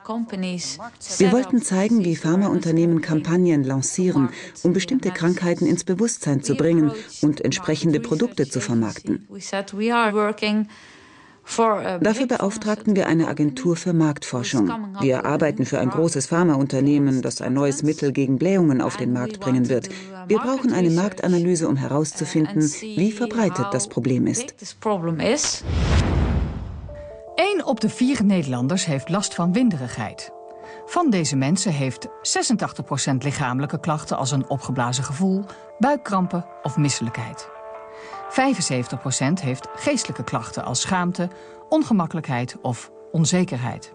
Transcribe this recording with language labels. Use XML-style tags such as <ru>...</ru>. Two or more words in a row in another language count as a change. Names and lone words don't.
<de>Wir wollten zeigen, wie Pharmaunternehmen Kampagnen lancieren, um bestimmte Krankheiten ins Bewusstsein zu bringen und entsprechende Produkte zu vermarkten. Dafür beauftragten wir eine Agentur für Marktforschung. Wir arbeiten für ein großes Pharmaunternehmen, das ein neues Mittel gegen Blähungen auf den Markt bringen wird. Wir brauchen eine Marktanalyse, um herauszufinden, wie verbreitet das Problem ist.</de> <nl>1 op de 4 Nederlanders heeft last van winderigheid. Van deze mensen heeft 86% lichamelijke klachten als een opgeblazen gevoel, buikkrampen of misselijkheid. 75% heeft geestelijke klachten als schaamte, ongemakkelijkheid of onzekerheid.</nl>